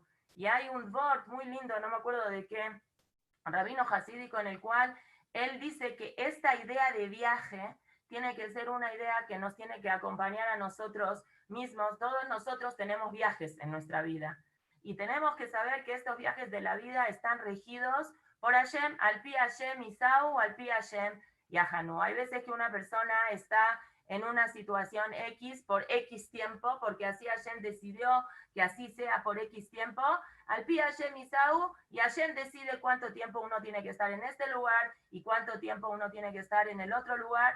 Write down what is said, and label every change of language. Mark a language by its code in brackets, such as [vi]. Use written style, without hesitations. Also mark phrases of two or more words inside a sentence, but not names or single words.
[es] Y hay un vort muy lindo, no me acuerdo de qué, rabino hasídico, en el cual él dice que esta idea de viaje tiene que ser una idea que nos tiene que acompañar a nosotros mismos. Todos nosotros tenemos viajes en nuestra vida y tenemos que saber que estos viajes de la vida están regidos por Hashem, [he] על פי השם יסעו על פי השם יחנו. [es] Hay veces que una persona está en una situación X por X tiempo, porque así Hashem decidió que así sea por X tiempo, [he] על פי השם יסעו, [es] y Hashem decide cuánto tiempo uno tiene que estar en este lugar y cuánto tiempo uno tiene que estar en el otro lugar.